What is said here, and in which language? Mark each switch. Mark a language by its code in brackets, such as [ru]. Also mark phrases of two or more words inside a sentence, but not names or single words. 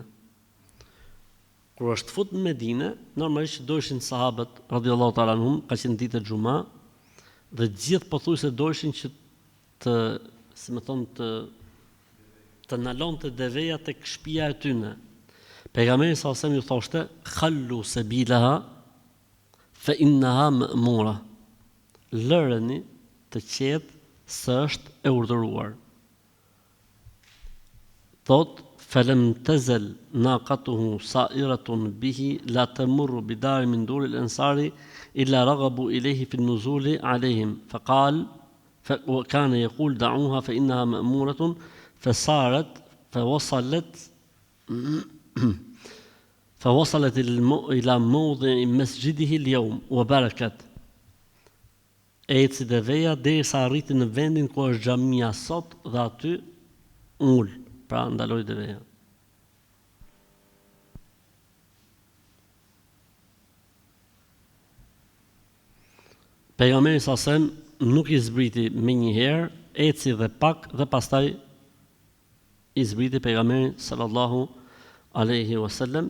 [sq] Kur është fut në Medinë, normalisht dojshin sahabët [ar] رضي الله تعالى عنهم, [sq] ka qenë ditë xuma, dhe gjithë pothuajse dojshin që të nalonte deveja tek shtëpia e tyre. Pejgamberi [ar] صلى الله عليه وسلم [sq] ju thoshte: [ar] "خلوا سبيلها فإنها مأمورة." [sq] Lëreni të qetë së është e urdhëruar. Thot: [ar] "فلم تزل ناقته سائرة به لا تمر بدار من دور الأنصار إلا رغبوا إليه في النزول عليهم فقال وكان يقول دعوها فإنها مأمورة فسارت فوصلت فوصلت إلى موضع مسجده اليوم وبركت. [sq] Eci deveja derisa arriti në vendin ku është xhamia sot dhe aty ul, pra ndaloi deveja. Pejgamberi [ar] صلى الله عليه وسلم [sq] nuk i zbriti me një herë, eci dhe pak dhe pastaj i zbriti pejgamberi [ar] صلى الله عليه وسلم.